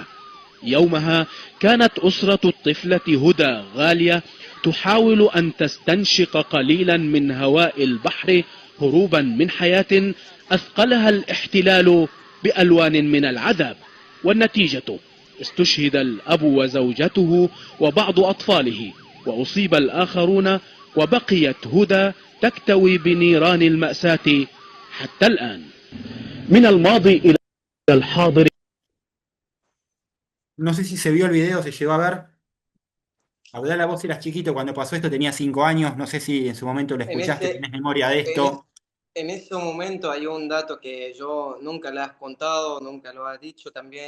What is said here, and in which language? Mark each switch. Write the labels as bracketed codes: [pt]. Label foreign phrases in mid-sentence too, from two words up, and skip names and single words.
[ar] يومها كانت أسرة الطفلة هدى غالية تحاول أن تستنشق قليلا من هواء البحر هروبا من حياة أثقلها الاحتلال بألوان من العذاب، والنتيجة استشهد الأب وزوجته وبعض أطفاله، وأصيب الآخرون، وبقيت هدى تكتوي بنيران المأساة حتى الآن. من الماضي إلى الحاضر. [es] No sé si se vio el video, se llegó a ver. Abdala, vos eras chiquito cuando pasó esto, tenía 5 años. No sé si en su momento lo En escuchaste, ese, tenés memoria de en, es- esto. en ese momento hay un dato que yo nunca le has contado, nunca lo has dicho también.